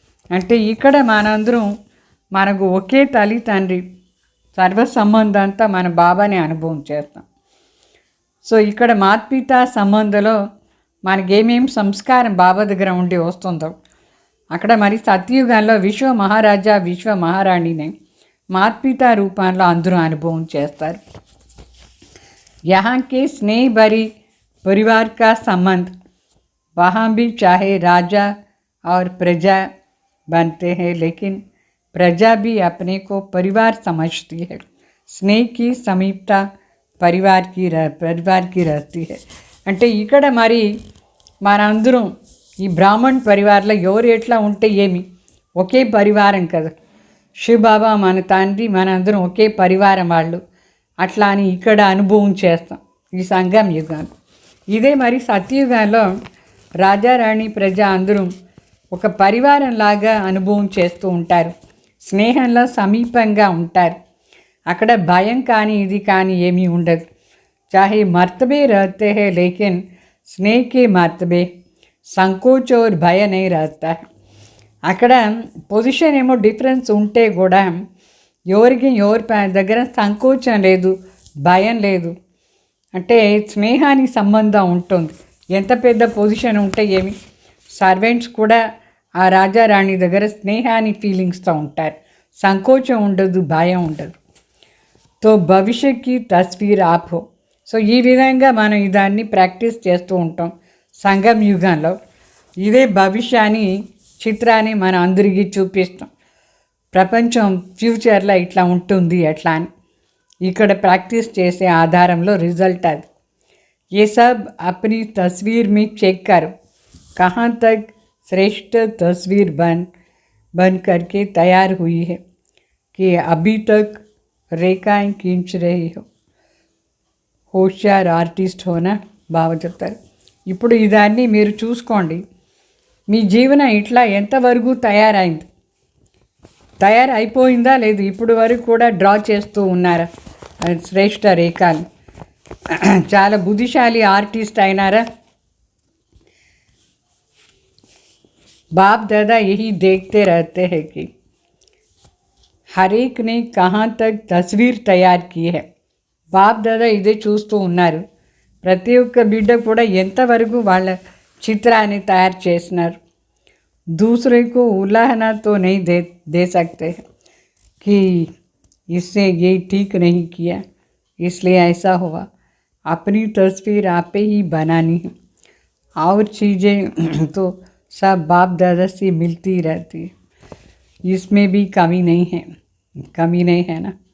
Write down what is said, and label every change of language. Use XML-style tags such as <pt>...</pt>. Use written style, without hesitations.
<te>అంటే ఇక్కడ మనందరం మనకు ఒకే తల్లి తండ్రి సర్వ సంబంధం అంతా మన బాబాని అనుభవం చేస్తాం. సో ఇక్కడ మాతపిత సంబంధంలో మనకేమేం సంస్కారం బాబా దగ్గర ఉండి వస్తుందో అక్కడ మరి సత్యుగంలో విశ్వ మహారాజా విశ్వ మహారాణిని మాత్పితా రూపంలో అందరూ అనుభవం చేస్తారు.</te> <hi>यहाँ के स्नेह भरी परिवार का संबंध वहाँ भी चाहे राजा और प्रजा बनते हैं, लेकिन प्रजा भी अपने को परिवार समझती है. स्नेह की समीपता परिवार की रहती है.</hi> <te>అంటే ఇక్కడ మరి మనందరం ఈ బ్రాహ్మణ్ పరివార్లో ఎవరు ఎట్లా ఉంటే ఏమి, ఒకే పరివారం కదా. శివబాబా మన తండ్రి మనందరం ఒకే పరివారం వాళ్ళు. అట్లా అని ఇక్కడ అనుభవం చేస్తాం ఈ సంగం యుగాలు. ఇదే మరి సత్యయుగాల్లో రాజారాణి ప్రజ అందరూ ఒక పరివారం లాగా అనుభవం చేస్తూ ఉంటారు. స్నేహంలో సమీపంగా ఉంటారు. అక్కడ భయం కానీ ఇది కానీ ఏమీ ఉండదు.</te> <hi>చాహే మర్తబే रहते हैं, लेकिन स्नेह के मर्तबे संकोच और भय नहीं रहता है.</hi> <te>అక్కడ పొజిషన్ ఏమో డిఫరెన్స్ ఉంటే కూడా ఎవరికి ఎవరి దగ్గర సంకోచం లేదు, భయం లేదు. అంటే స్నేహానికి సంబంధం ఉంటుంది. ఎంత పెద్ద పొజిషన్ ఉంటే ఏమి, సర్వెంట్స్ కూడా ఆ రాజారాణి దగ్గర స్నేహాన్ని ఫీలింగ్స్తో ఉంటారు. సంకోచం ఉండదు, భయం ఉండదు.</te> <hi>తో భవిష్యత్కి తస్వీర్ ఆప్ హో.</hi> <te>సో ఈ విధంగా మనం ఇదాన్ని ప్రాక్టీస్ చేస్తూ ఉంటాం సంగం యుగంలో. ఇదే భవిష్యాన్ని చిత్రాన్ని మనం అందరికీ చూపిస్తాం. ప్రపంచం ఫ్యూచర్లో ఇట్లా ఉంటుంది ఎట్లా అని ఇక్కడ ప్రాక్టీస్ చేసే ఆధారంలో రిజల్ట్ అది.</te> <hi>ये सब अपनी तस्वीर में चेक करो कहाँ तक श्रेष्ठ तस्वीर बन करके तैयार हुई है कि अभी तक रेखाएं खींच रही हो. హోషియార్ ఆర్టిస్ట్ హోనా</hi> <te>బాగా చెప్తారు. ఇప్పుడు ఇదాన్ని మీరు చూసుకోండి, మీ జీవనం ఇట్లా ఎంతవరకు తయారైపోయిందా లేదు, ఇప్పుడు వరకు కూడా డ్రా చేస్తూ ఉన్నారా శ్రేష్ఠ రేఖలు. చాలా బుద్ధిశాలి ఆర్టిస్ట్ అయినారా.</te> <hi>बाप दादा यही देखते रहते हैं कि हर एक ने कहाँ तक तस्वीर तैयार की है.</hi> <te>బాప్ దాదా ఇదే చూస్తూ ఉన్నారు. ప్రతి ఒక్క బిడ్డ కూడా ఎంతవరకు వాళ్ళ చిత్రాన్ని తయారు చేసినారు.</te> <hi>दूसरे को उलाहना तो नहीं दे सकते कि इससे ये ठीक नहीं किया इसलिए ऐसा हुआ. अपनी तस्वीर आप ही बनानी है. और चीज़ें तो सब बाप दादा से मिलती रहती है, इसमें भी कमी नहीं है ना.</hi>